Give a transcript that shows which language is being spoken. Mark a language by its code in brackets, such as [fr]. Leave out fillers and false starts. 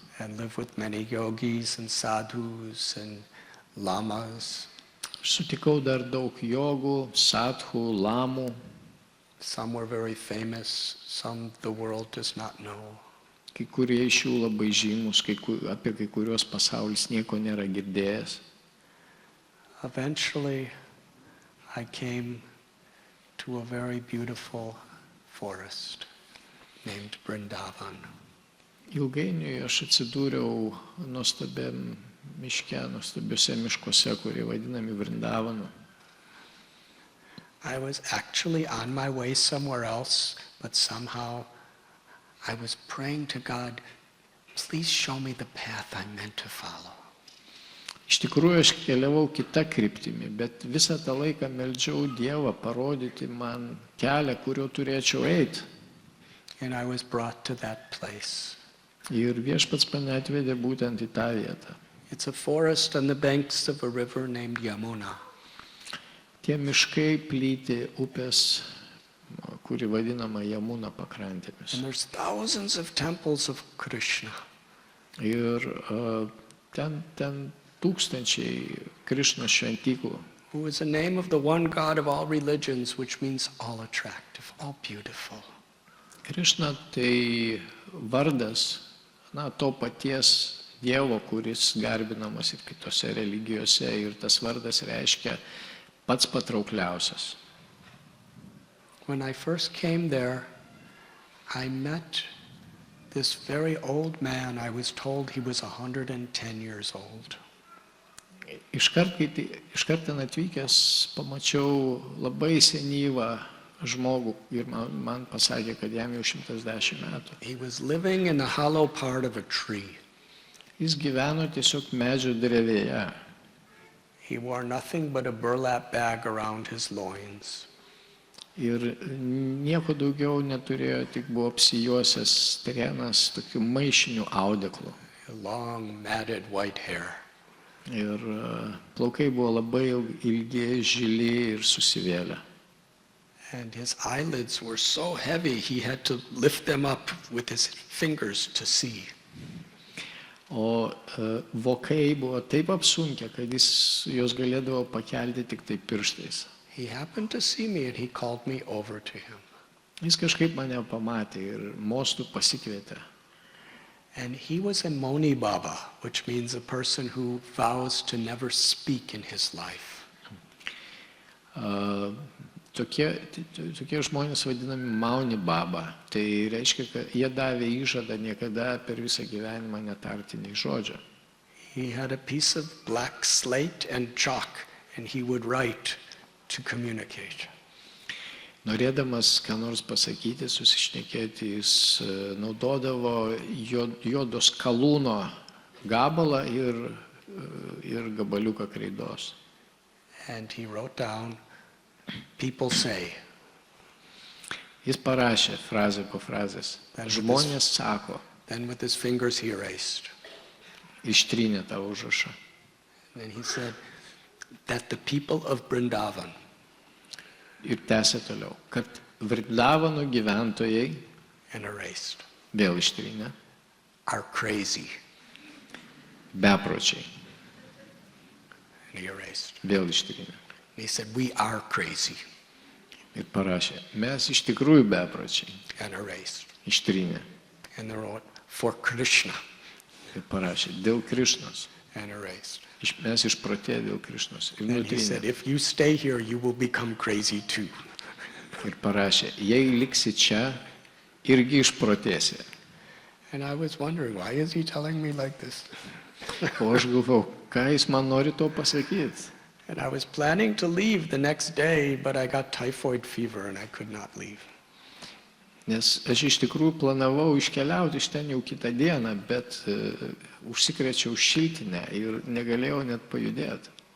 [en] and lived with many yogis and sadhus and lamas. [lt] Sutikau dar daug jogų, sadhų, lamų. [en] Some were very famous, some the world does not know. [lt] Kai kurie iš jų labai žymus, apie kai kuriuos pasaulis nieko nėra girdėjęs. [en] Eventually, I came to a very beautiful forest named Vrindavan. [lt] Ilgainiui aš atsidūriau nuostabiam miške, nuostabiuose miškuose, kurie vadinami Vrindavanu. [en] I was actually on my way somewhere else, but somehow I was praying to God, please show me the path I'm meant to follow. [lt] Iš tikrųjų, aš keliavau kitą kryptimį, bet visą tą laiką meldžiau Dievą parodyti man kelią, kuriuo turėčiau eiti. [en] And I was brought to that place. [lt] Ir Viešpats mane atvedė būtent į tą vietą. [en] It's a forest on the banks of a river named Yamuna. [lt] Tie miškai plyti upės, kuri vadinama Jamuna pakrantėmis. [en] And there's thousands of temples of Krishna. [lt] Ir ten tūkstančiai Krišnos šventyklų. [en] Who is the name of the one God of all religions, which means all attractive, all beautiful. [lt] Krišna tai vardas, to paties Dievo, kuris garbinamas ir kitose religijose, ir tas vardas reiškia pats patraukliausias. [en] When I first came there, I met this very old man. I was told he was 110 years old. [lt] Iškart ten atvykęs pamačiau labai senyvą žmogų ir man pasakė, kad jam jau 110 metų. [en] He was living in the hollow part of a tree. [lt] Jis gyveno tiesiog medžio drevėje. [en] He wore nothing but a burlap bag around his loins. [lt] Ir nieko daugiau neturėjo, tik buvo apsijuosęs strėnas tokiu maišiniu audeklu. [en] Long, matted white hair. [lt] Ir plaukai buvo labai ilgi, žili ir susivėlę. [en] And his eyelids were so heavy he had to lift them up with his fingers to see. [lt] O vokai buvo taip apsunkę, kad jis juos galėdavo pakelti tik tai pirštais. [en] He happened to see me and he called me over to him. [lt] Jis kažkaip mane pamatė ir mostų pasikvietė. [en] And he was a Moni Baba, which means a person who vows to never speak in his life. [lt] Tokie žmonės vadinami Mauni Baba. Tai reiškia, kad jie davė įžadą niekada per visą gyvenimą netarti nei žodžio. [en] He had a piece of black slate and chalk, and he would write to communicate. [lt] Norėdamas ką nors pasakyti, susišnekėti, jis naudodavo juodo skalūno gabalą ir gabaliuką kreidos. [en] And he wrote down, people say. [lt] Jis parašė frazę po frazės. Žmonės sako. [en] Then with his fingers he erased. [lt] Ištrynė tą užrašą. [en] And then he said that the people of Vrindavan. [lt] Ir tęsė toliau, kad Vrindavano gyventojai [en] And erased. [lt] vėl ištrynė. [en] Are crazy. [lt] Bepročiai. [en] And he erased. [lt] Vėl ištrynė. [en] And he said, we are crazy. [lt] Ir parašė, mes iš tikrųjų bepročiai. [en] And erased. [lt] Ištrynė. [en] And they wrote, for Krishna. [lt] Ir parašė, dėl Krišnos. [en] And erased. [lt] Mes išprotėję dėl Krišnos. Ir [en] And he said, [lt] nutrynė. [en] if you stay here, you will become crazy too. [lt] Ir parašė, jei liksi čia, irgi išprotėsi. [en] And I was wondering, why is he telling me like this? [lt] O aš galvau, ką jis man nori to pasakyti. [en] And I was planning to leave the next day, but I got typhoid fever and I could not leave. [lt] Nes aš iš tikrųjų planavau iškeliauti iš ten jau kitą dieną, bet užsikrėčiau šiltinę ir negalėjau net pajudėti.